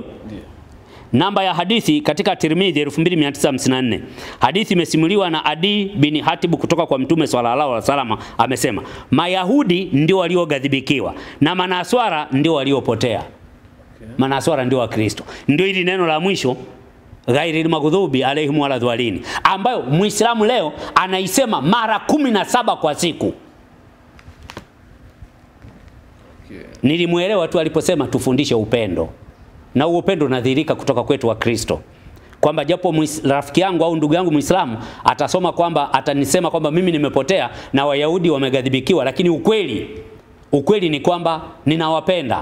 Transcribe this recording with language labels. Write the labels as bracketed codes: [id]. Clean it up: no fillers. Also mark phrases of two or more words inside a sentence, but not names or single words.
[sw] Namba ya hadithi katika Tirmidhi 2954. Hadithi imesimuliwa na Adi bin Hatib kutoka kwa Mtume [ar] صلى الله عليه وسلم, [sw] amesema Mayahudi ndio waliogadhibikiwa na Manaswara ndio waliopotea. Okay. Manaswara ndio Wakristo. Ndio hili neno la mwisho [ar] غير المغضوب عليهم ولا الضالين, [sw] ambayo Muislamu leo anaisema mara 17 kwa siku. Okay. Nilimwelewa tu aliposema tufundishe upendo. Na huo upendo unadhihirika kutoka kwetu wa Kristo. Kwamba japo rafiki yangu au ndugu yangu Muislamu atasoma kwamba atanisema kwamba mimi nimepotea na Wayahudi wameghadhibikiwa, lakini ukweli ni kwamba ninawapenda.